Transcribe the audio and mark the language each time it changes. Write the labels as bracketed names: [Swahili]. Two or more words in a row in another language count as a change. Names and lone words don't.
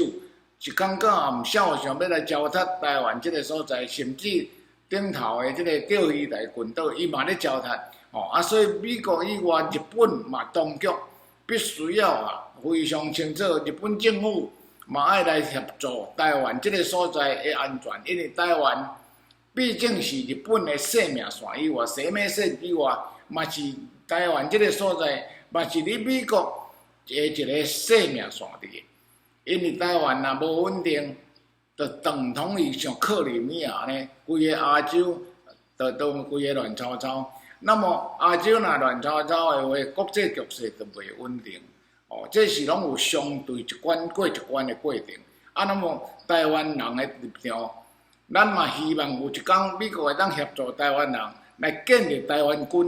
[Min Nan Chinese] 是感觉也毋少想要来糟蹋台湾即个所在，甚至顶头的即个钓鱼台群岛，伊嘛咧糟蹋所以美国以外，日本嘛当局必须要非常清楚，日本政府嘛爱来协助台湾即个所在的安全，因为台湾毕竟是日本的生命线以外，生命线以外，嘛是台湾即个所在，嘛是伫美国的一个生命线伫。因为台湾若无稳定，就等同于像克里米亚呢，规个亚洲都规个乱糟糟。那么亚洲若乱糟糟的话，国际局势就袂稳定。哦，这是拢有相对一关过一关的过程。啊，那么台湾人的立场，咱嘛希望有一天美国会当协助台湾人来建立台湾军。